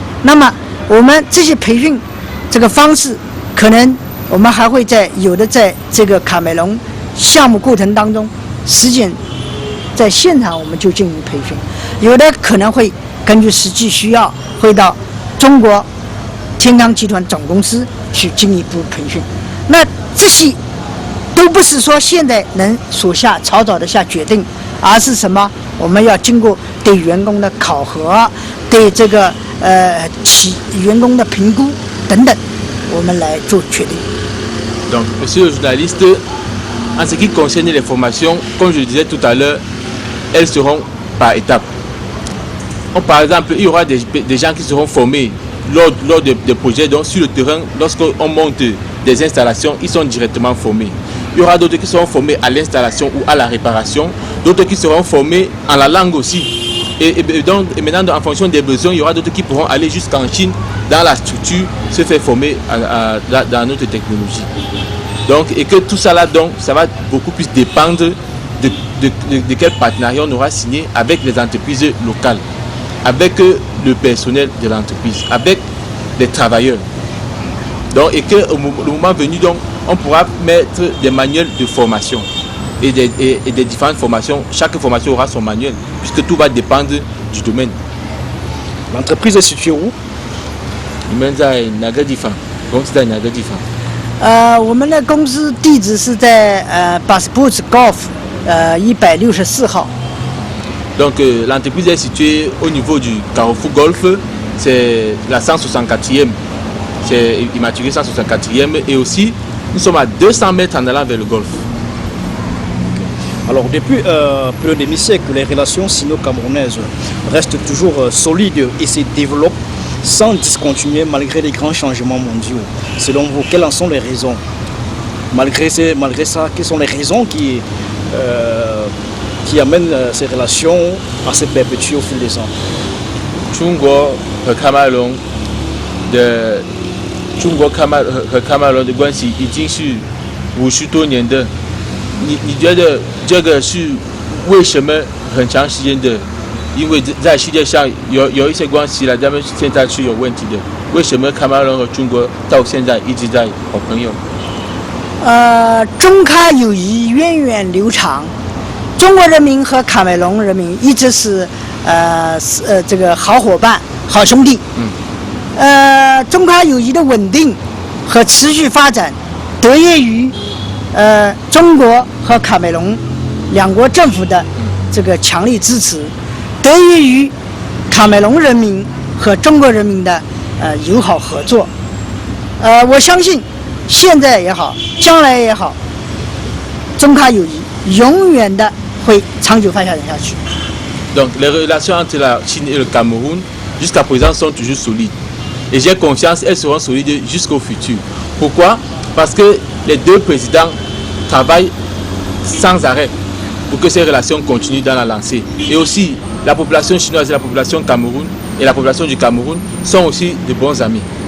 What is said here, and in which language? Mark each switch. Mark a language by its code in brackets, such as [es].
[zh] 那么我们这些培训这个方式，可能我们还会有的在这个卡梅隆项目过程当中实践，在现场我们就进行培训，有的可能会根据实际需要会到中国天罡集团总公司去进一步培训。那这些都不是说现在能草草的下决定，而是什么？我们要经过对员工的考核，对这个员工的评估等等，我们来做决定。 [fr] Donc, monsieur le journaliste, en ce qui concerne les formations, comme je le disais tout à l'heure, elles seront par étapes. Par exemple, il y aura des gens qui seront formés lors des projets, donc sur le terrain, lorsqu'on monte des installations, ils sont directement formés. Il y aura d'autres qui seront formés à l'installation ou à la réparation, d'autres qui seront formés en la langue aussi. Et maintenant, en fonction des besoins, il y aura d'autres qui pourront aller jusqu'en Chine, dans la structure, se faire former dans notre technologie. Donc, et que tout ça là, donc, ça va beaucoup plus dépendre de quel partenariat on aura signé avec les entreprises locales, avec le personnel de l'entreprise, avec les travailleurs. Donc, et que au moment venu, donc, on pourra mettre des manuels de formation et des différentes formations. Chaque formation aura son manuel, puisque tout va dépendre du domaine. L'entreprise est située où? [zh] 你们在哪个地方？公司在哪个地方？我们的公司地址是在Passports Golf 164号。 [fr] Donc l'entreprise est située au niveau du Carrefour Golf, c'est la 164e, c'est immatriculé 164e, et aussi nous sommes à 200 mètres en allant vers le golfe. Alors depuis plus d'un demi-siècle, les relations sino-camerounaises restent toujours solides et se développent sans discontinuer malgré les grands changements mondiaux. Selon vous, quelles en sont les raisons? Malgré ça, quelles sont les raisons qui amènent ces relations à se perpétuer au fil des ans? [zh] 中国和喀麦隆的关系已经是50多年的，你觉得这个是为什么很长时间的？因为在世界上有一些关系了，咱们现在是有问题的。为什么卡梅隆和中国到现在一直在好朋友？中卡友谊源远流长，中国人民和卡梅隆人民一直是这个好伙伴、好兄弟。中卡友谊的稳定和持续发展，得益于中国和卡梅隆两国政府的这个强力支持，得益于卡梅隆人民和中国人民的友好合作。我相信现在也好，将来也好，中卡友谊永远的会长久发展下去。 [fr] Donc les relations entre la Chine et le Cameroun jusqu'à présent sont toujours solides. Et j'ai confiance qu'elles seront solides jusqu'au futur. Pourquoi? Parce que les deux présidents travaillent sans arrêt pour que ces relations continuent dans la lancée. Et aussi, la population chinoise et la population Cameroun et la population du Cameroun sont aussi de bons amis.